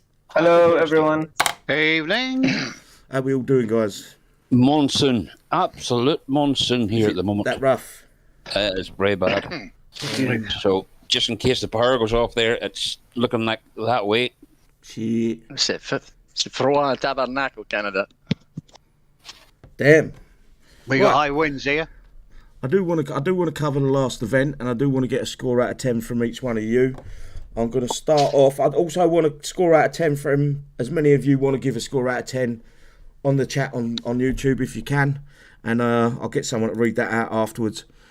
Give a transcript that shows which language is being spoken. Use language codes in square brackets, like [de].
[en] Hello, everyone. Evening. How we all doing, guys? Monsoon. Absolute monsoon here at the moment. That rough? It's very bad. So, just in case the power goes off there, it's looking like that way. Shit. [fr] C'est froid tabernacle, Canada. [en] Damn. We got high winds here. I do want to cover the last event, and I do want to get a score out of 10 from each one of you. I'm going to start off. I'd also want to score out of 10 from as many of you want to give a score out of 10 on the chat on YouTube if you can, and I'll get someone to read that out afterwards.